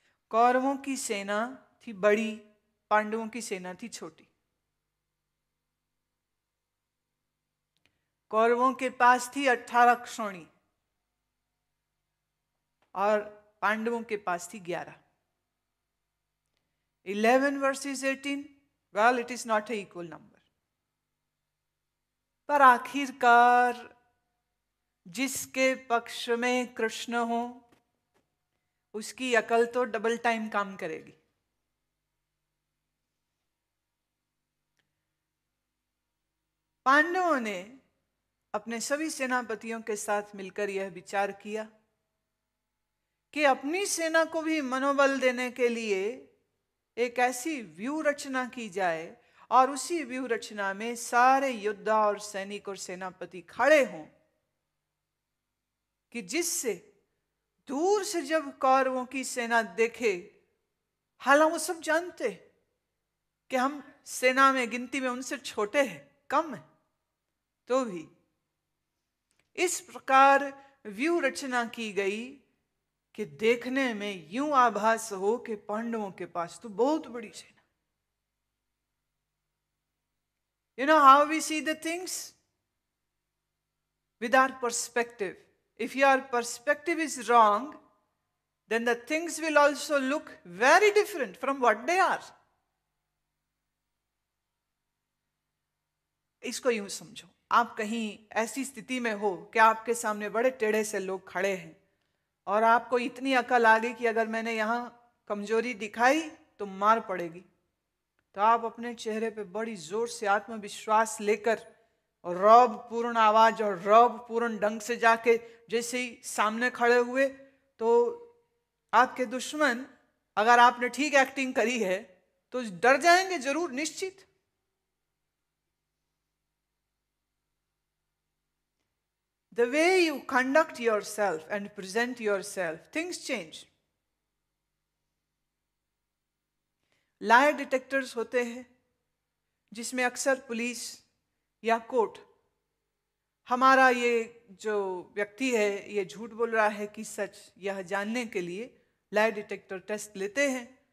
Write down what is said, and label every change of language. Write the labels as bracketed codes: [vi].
[hi] कौरवों की सेना थी बड़ी, पांडवों की सेना थी छोटी। कौरवों के पास थी 18 क्षौणी और पांडवों के पास थी 11। [en] 11 versus 18, well, it is not an equal number. [hi] पर आखिरकार जिसके पक्ष में कृष्ण हो उसकी अकल तो डबल टाइम काम करेगी। पांडवों ने अपने सभी सेनापतियों के साथ मिलकर यह विचार किया कि अपनी सेना को भी मनोबल देने के लिए एक ऐसी व्यूह रचना की जाए और उसी व्यूह रचना में सारे योद्धा और सैनिक और सेनापति खड़े हों कि जिससे दूर से जब कौरवों की सेना देखे, हालांकि वो सब जानते कि हम सेना में गिनती में उनसे छोटे हैं, कम है, तो भी इस प्रकार व्यूह रचना की गई कि देखने में यूं आभास हो कि पांडवों के पास तो बहुत बड़ी सेना। [en] You know how we see the things? With our perspective. If your perspective is wrong, then the things will also look very different from what they are. [hi] इसको यूं समझो, आप कहीं ऐसी स्थिति में हो कि आपके सामने बड़े टेढ़े से लोग खड़े हैं और आपको इतनी अकल आ गई कि अगर मैंने यहां कमजोरी दिखाई तो मार पड़ेगी, तो आप अपने चेहरे पे बड़ी जोर से आत्मविश्वास लेकर और रौब पूर्ण आवाज और रौब पूर्ण ढंग से जाके जैसे ही सामने खड़े हुए, तो आपके दुश्मन, अगर आपने ठीक एक्टिंग करी है तो डर जाएंगे जरूर, निश्चित। [en] The way you conduct yourself and present yourself, things change. [hi] Lawyer detectors होते हैं जिसमें अक्सर पुलिस या कोर्ट हमारा ये जो व्यक्ति है ये झूठ बोल रहा है कि सच, यह जानने के लिए लायर डिटेक्टर टेस्ट लेते हैं।